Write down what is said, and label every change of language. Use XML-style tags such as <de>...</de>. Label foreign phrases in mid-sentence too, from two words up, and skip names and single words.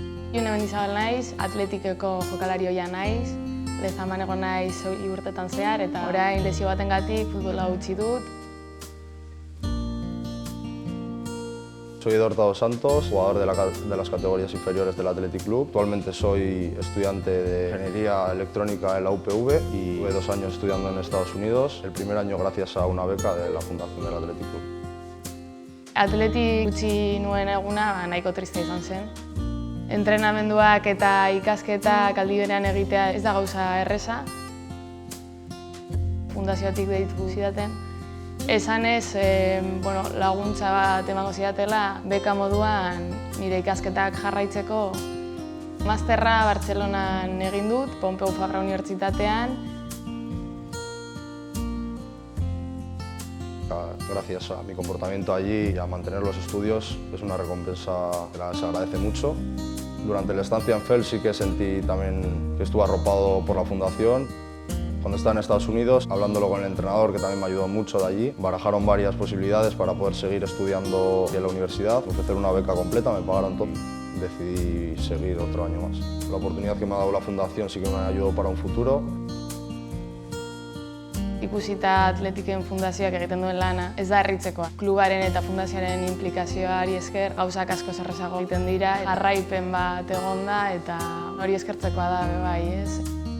<eu>June Mendizabal naiz, atletikeko jokalari ohia naiz, lezaman egon naiz 2 urtetan zehar, eta orain lesio batengatik futbola utzi dut.</eu> <es>Soy Eduardo dos Santos, jugador de las categorías inferiores del Athletic Club. Actualmente soy estudiante de Ingeniería Electrónica en la UPV y tuve 2 años estudiando en Estados Unidos, el primer año gracias a una beca de la Fundación del Athletic Club.</es> <eu>Atletik utzi nuen eguna nahiko triste izan zen. Entrenamenduak eta ikasketak aldi berean egitea ez da gauza erreza. Fundazioatik deitu zidaten. Esanez, laguntza bat emango zidatela, beka moduan nire ikasketak jarraitzeko. Masterra Bartzelonan egin dut, Pompeu Fabra Unibertsitatean.</eu> <es>Gracias a mi comportamiento allí y a mantener los estudios es una recompensa que se agradece mucho. Durante la estancia en FEL sí que sentí también que estuve arropado por la fundación. Cuando estaba en Estados Unidos, hablándolo con el entrenador, que también me ayudó mucho de allí, barajaron varias posibilidades para poder seguir estudiando en la universidad, ofrecer una beca completa, me pagaron todo. Decidí seguir otro año más. La oportunidad que me ha dado la fundación sí que me ayudó para un futuro.</es> <eu>Ikusita Atletiken fundazioak egiten duen lana ez da harritzekoa. Klubaren eta fundazioaren implikazioari esker gauzak asko errazago egiten dira, jarraipen bat egon da eta hori eskertzekoa da bai, ez?</eu>